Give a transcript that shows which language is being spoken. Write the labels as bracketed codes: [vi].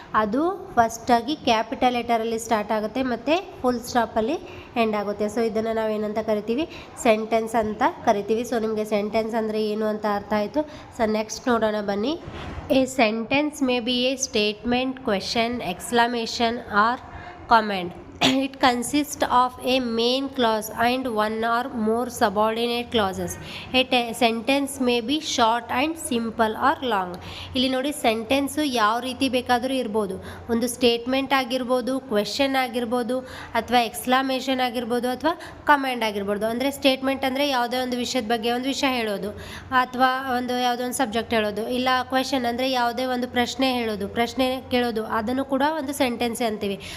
[kn] ಅದು ಫಸ್ಟಾಗಿ capital ಲೆಟರಲ್ಲಿ start ಆಗುತ್ತೆ ಮತ್ತು ಫುಲ್ ಸ್ಟಾಪಲ್ಲಿ ಎಂಡ್ ಆಗುತ್ತೆ. ಸೊ ಇದನ್ನು ನಾವು ಏನಂತ ಕರಿತೀವಿ? ಸೆಂಟೆನ್ಸ್ ಅಂತ ಕರಿತೀವಿ. ಸೊ ನಿಮಗೆ ಸೆಂಟೆನ್ಸ್ ಅಂದರೆ ಏನು ಅಂತ ಅರ್ಥ ಆಯಿತು. ಸೊ ನೆಕ್ಸ್ಟ್ ನೋಡೋಣ ಬನ್ನಿ. [en] A sentence may be a statement, question, exclamation or comment. It consists of a main clause and one or more subordinate clauses. A sentence may be short and simple or long. [kn] ಇಲ್ಲಿ ನೋಡಿ, sentence ಯಾವ ರೀತಿ ಬೇಕಾದರೂ ಇರ್ಬೋದು. ಒಂದು statement ಆಗಿರ್ಬೋದು, question ಆಗಿರ್ಬೋದು, ಅಥವಾ ಎಕ್ಸ್ಕ್ಲಮೇಷನ್ ಆಗಿರ್ಬೋದು, ಅಥವಾ ಕಮೆಂಡ್ ಆಗಿರ್ಬೋದು. ಅಂದರೆ ಸ್ಟೇಟ್ಮೆಂಟ್ ಅಂದರೆ ಯಾವುದೇ ಒಂದು ವಿಷಯದ ಬಗ್ಗೆ ಒಂದು ವಿಷಯ ಹೇಳೋದು, ಅಥವಾ ಯಾವುದೋ ಒಂದು ಸಬ್ಜೆಕ್ಟ್ ಹೇಳೋದು. ಇಲ್ಲ ಕ್ವೆಶನ್ ಅಂದರೆ ಯಾವುದೇ ಒಂದು ಪ್ರಶ್ನೆ ಹೇಳೋದು, ಪ್ರಶ್ನೆ ಕೇಳೋದು, ಅದನ್ನು ಕೂಡ ಒಂದು ಸೆಂಟೆನ್ಸ್ ಅಂತೀವಿ.